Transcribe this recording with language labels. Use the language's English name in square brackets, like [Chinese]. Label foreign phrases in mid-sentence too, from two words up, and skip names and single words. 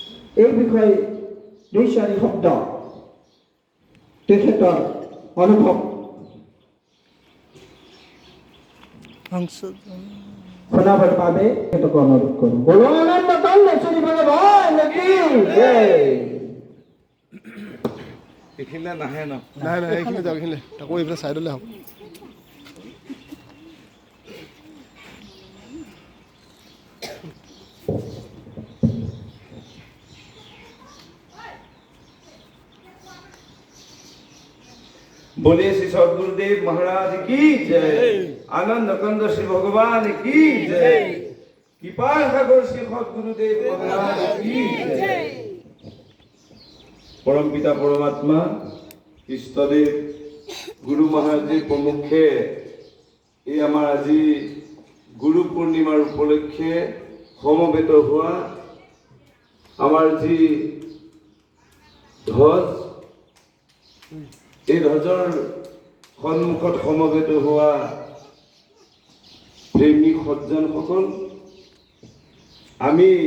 [Assamese] এই বিষয়ে দুই চাৰি শব্দ তেখেতৰ অনুভৱ শুনাবৰ বাবে তেখেতক অনুৰোধ কৰোঁ। [Hindi] बोलो आनंद कंद श्री भगवान की जय। [Assamese] এইখিনিলে নাহে ন? নাই নাই, এইখিনি যাওক, এইখিনি তাকো এইফালে চাইডলৈ হওক। [Hindi] बोलिए श्री सद्गुरुदेव महाराज की जय। आनंद कंद श्री भगवान की जय। कृपा सागर श्री सद्गुरुदेव महाराज की जय। परम पिता परमात्मा इष्टदेव गुरु महाराज प्रमुखे [Assamese] এই আমাৰ আজি গুৰু পূৰ্ণিমাৰ উপলক্ষে সমবেত হোৱা আমাৰ যি ধ্বজ, এই ধ্বজৰ সন্মুখত সমবেত হোৱা প্ৰেমিক সজ্জনসকল, আমি